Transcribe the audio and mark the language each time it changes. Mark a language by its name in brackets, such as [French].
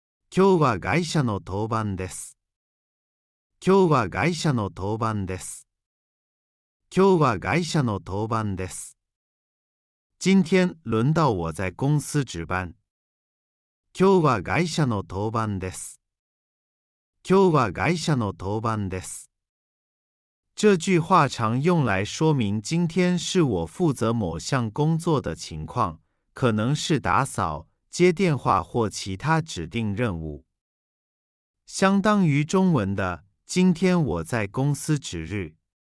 [Japanese] 今日は会社の当番です。今日は会社の当番です。今日は会社の当番です。 [Chinese] 今天轮到我在公司值班。 [Japanese] 今日は会社の当番です。今日は会社の当番です。 [Chinese] 这句话常用来说明今天是我负责某项工作的情况，可能是打扫、接电话或其他指定任务。相当于中文的今天我在公司值日。